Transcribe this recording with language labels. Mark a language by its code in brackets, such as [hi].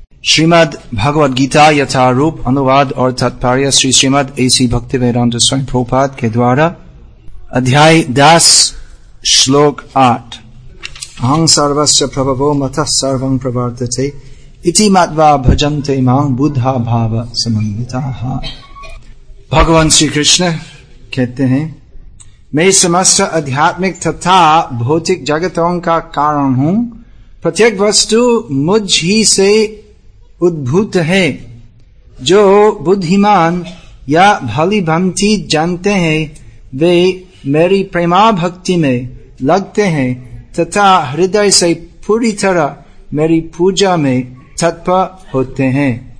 [hi] श्रीमद् भगवद गीता यथारूप अनुवाद और तात्पर्य श्री श्रीमद् एसी भक्तिवेदांत स्वामी प्रभुपाद के द्वारा अध्याय 10 श्लोक 8। [sa] अहं सर्वस्य प्रभवो मतः सर्वं प्रवर्तते इति मत्वा भजन्ते मां बुद्धा भाव समन्विताः। [hi] भगवान श्री कृष्ण कहते हैं, मैं समस्त आध्यात्मिक तथा भौतिक जगतों का कारण हूं। प्रत्येक वस्तु मुझ ही से उद्भूत है। जो बुद्धिमान या भली भांति जानते हैं वे मेरी प्रेमा भक्ति में लगते हैं तथा हृदय से पूरी तरह मेरी पूजा में तत्पर होते हैं।